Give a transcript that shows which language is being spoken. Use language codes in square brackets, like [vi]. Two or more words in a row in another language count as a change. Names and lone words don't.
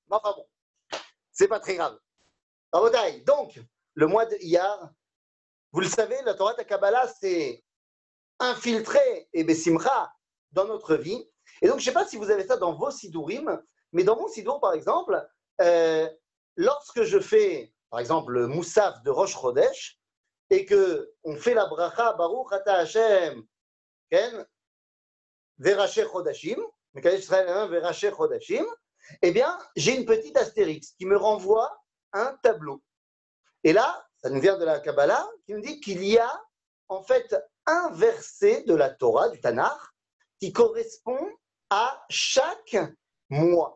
[fr] Mais enfin bon, c'est pas très grave. Donc, le mois de Iyar, vous le savez, la Torah de Kabbalah, c'est infiltré et Bessimcha dans notre vie. Et donc, je ne sais pas si vous avez ça dans vos Sidurim, mais dans mon Sidour, par exemple, lorsque je fais, par exemple, le Moussaf de [he] ראש חודש, [fr] et qu'on fait la bracha [he] ברוך אתה השם וראשי חודשים מקדש ישראל וראשי חודשים, [fr] eh bien, j'ai une petite astérix qui me renvoie un tableau. Et là, ça nous vient de la Kabbalah, qui nous dit qu'il y a en fait un verset de la Torah, du Tanakh, qui correspond à chaque mois.